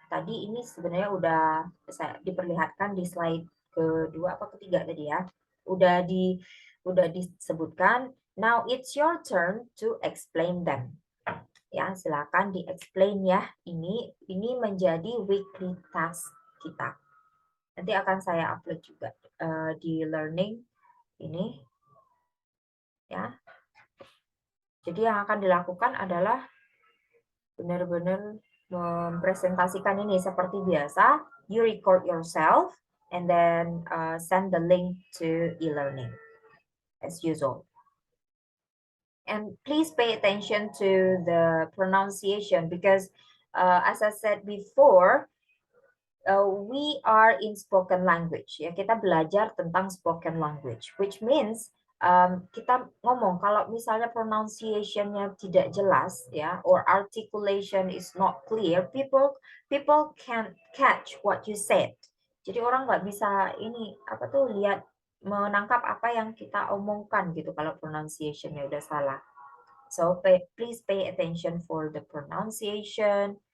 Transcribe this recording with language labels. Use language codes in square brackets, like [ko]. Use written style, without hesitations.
[id] Tadi ini sebenarnya udah saya diperlihatkan di slide kedua apa ketiga tadi ya. Udah disebutkan. [en] Now it's your turn to explain them. [id] Ya, silakan di-explain ya. Ini menjadi weekly task kita. Nanti akan saya upload juga di learning ini. Ya. Jadi yang akan dilakukan adalah benar-benar mempresentasikan ini seperti biasa. [en] You record yourself and then send the link to e-learning as usual. And please pay attention to the pronunciation because as I said before, we are in spoken language. [id] Ya, kita belajar tentang [en] spoken language, which means [id] kita ngomong kalau misalnya pronunciation-nya tidak jelas ya, [en] or articulation is not clear, people can't catch what you said. [id] Jadi orang nggak bisa lihat menangkap apa yang kita omongkan gitu kalau pronunciation-nya udah salah. [en] So please pay attention for the pronunciation.